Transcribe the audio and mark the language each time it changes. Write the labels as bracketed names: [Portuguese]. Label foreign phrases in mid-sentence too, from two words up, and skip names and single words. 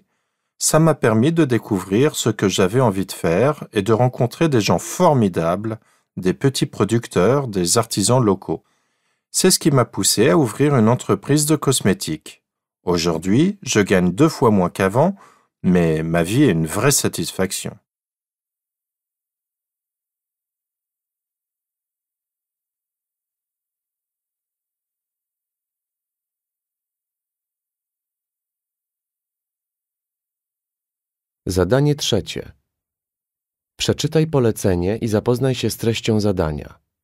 [French] Ça m'a permis de découvrir ce que j'avais envie de faire et de rencontrer des gens formidables, des petits producteurs, des artisans locaux. C'est ce qui m'a poussé à ouvrir une entreprise de cosmétiques. Aujourd'hui, je gagne 2 fois moins qu'avant, mais ma vie est une vraie satisfaction. [Polish] Zadanie trzecie. Przeczytaj polecenie i zapoznaj się z treścią zadania.